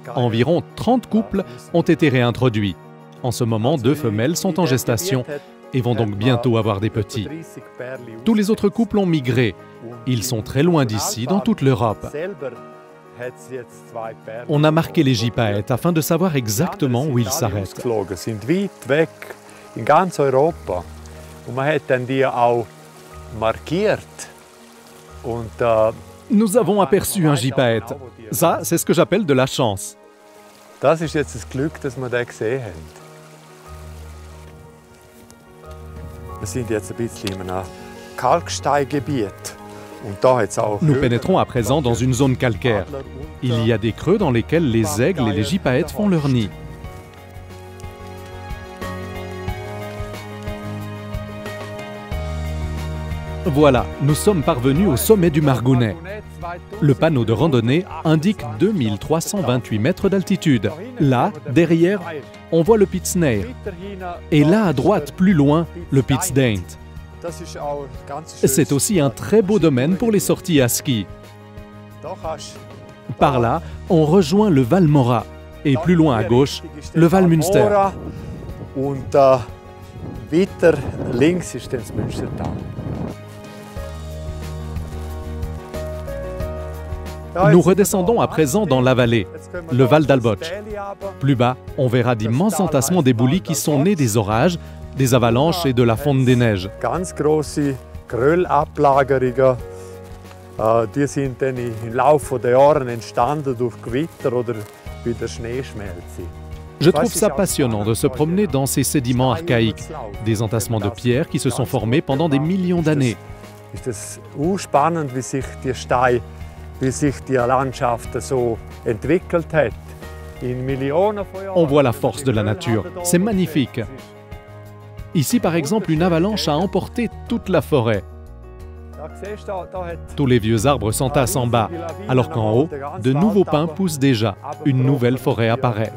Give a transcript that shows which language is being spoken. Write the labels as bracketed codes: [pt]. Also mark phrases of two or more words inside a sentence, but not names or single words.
[fr] Environ 30 couples ont été réintroduits. En ce moment, 2 femelles sont en gestation et vont donc bientôt avoir des petits. Tous les autres couples ont migré. Ils sont très loin d'ici, dans toute l'Europe. On a marqué les gypaètes afin de savoir exactement où ils s'arrêtent. [de] In ganz Europa. Und man hat dann die auch markiert. Und, [fr] Nous avons aperçu un gypaète. Ça, c'est ce que j'appelle de la chance. [de] das ist jetzt das Glück, dass wir den gesehen haben. Wir sind jetzt ein bisschen in einem Kalksteingebiet. Und da hat's auch [fr] Nous pénétrons à présent dans une zone calcaire. Il y a des creux dans lesquels les aigles et les gypaètes font leur nid. Voilà, nous sommes parvenus au sommet du Margounet. Le panneau de randonnée indique 2328 mètres d'altitude. Là, derrière, on voit le Pittsnare. Et là, à droite, plus loin, le Pittsdaint. C'est aussi un très beau domaine pour les sorties à ski. Par là, on rejoint le Val Mora. Et plus loin à gauche, le Val Münster. [de] Und weiter links ist das Münstertal. [fr] Nous redescendons à présent dans la vallée, le Val d'Alboch. Plus bas, on verra d'immenses entassements d'éboulis qui sont nés des orages, des avalanches et de la fonte des neiges. [de] Ganz grosse Geröllablagerungen, die sind dann im Laufe der Jahre entstanden durch Gewitter oder bei der Schneeschmelze. [fr] Je trouve ça passionnant de se promener dans ces sédiments archaïques, des entassements de pierres qui se sont formés pendant des millions d'années. [de] Ist es spannend, wie sich die Steine, wie sich die Landschaft so entwickelt hat. In Millionen von Jahren. [fr] On voit la force de la nature, c'est magnifique. Ici, par exemple, une avalanche a emporté toute la forêt. Tous les vieux arbres s'entassent en bas, alors qu'en haut, de nouveaux pins poussent déjà. Une nouvelle forêt apparaît.